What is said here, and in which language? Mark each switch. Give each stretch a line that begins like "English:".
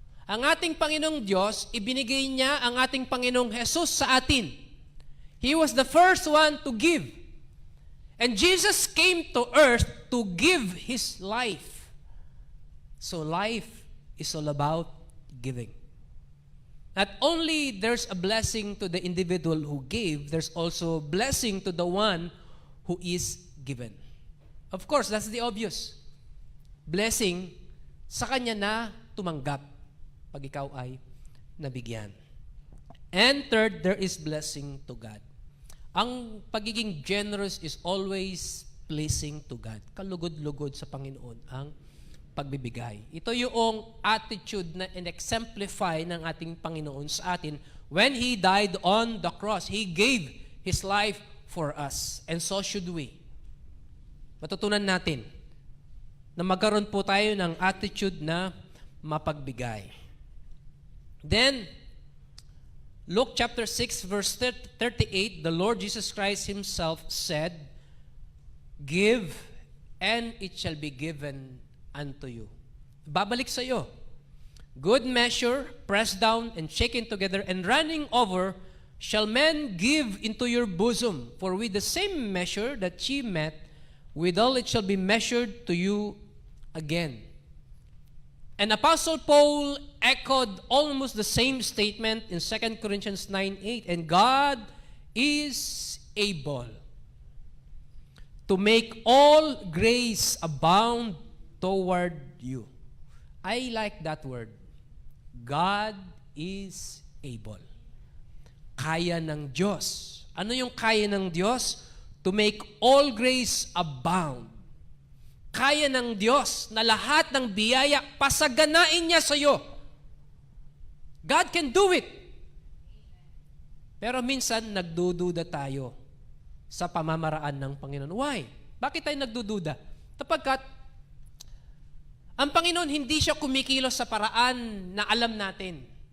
Filipino: Ang ating Panginoong Diyos, ibinigay niya ang ating Panginoong Jesus sa atin.
English: He was the first one to give. And Jesus came to earth to give His life. So life is all about giving. Not only there's a blessing to the individual who gave, there's also blessing to the one who is given. Of course, that's the obvious.
Filipino: Blessing sa kanya na tumanggap pag ikaw ay nabigyan.
English: And third, there is blessing to God.
Filipino: Ang pagiging
English: generous is always pleasing to God.
Filipino: Kalugod-lugod sa Panginoon ang pagbibigay. Ito yung attitude na in-exemplify ng ating Panginoon sa atin
English: when He died on the cross. He gave His life for us. And so should we.
Filipino: Matutunan natin na magkaroon po tayo ng attitude na mapagbigay.
English: Then, Luke chapter 6 verse 38, the Lord Jesus Christ Himself said, "Give, and it shall be given unto you."
Filipino: Babalik sa iyo.
English: Good measure, pressed down and shaken together and running over, shall men give into your bosom. For with the same measure that ye met, withal it shall be measured to you again. And Apostle Paul echoed almost the same statement in 2 Corinthians 9:8. And God is able to make all grace abound toward you. I like that word. God is able.
Filipino: Kaya ng Diyos. Ano yung kaya ng Diyos?
English: To make all grace abound.
Filipino: Kaya ng Diyos na lahat ng biyaya, pasaganain niya sa iyo.
English: God can do it.
Filipino: Pero minsan, nagdududa tayo sa pamamaraan ng Panginoon. Why? Bakit tayo nagdududa? Sapagkat, ang Panginoon hindi siya kumikilos sa paraan na alam natin.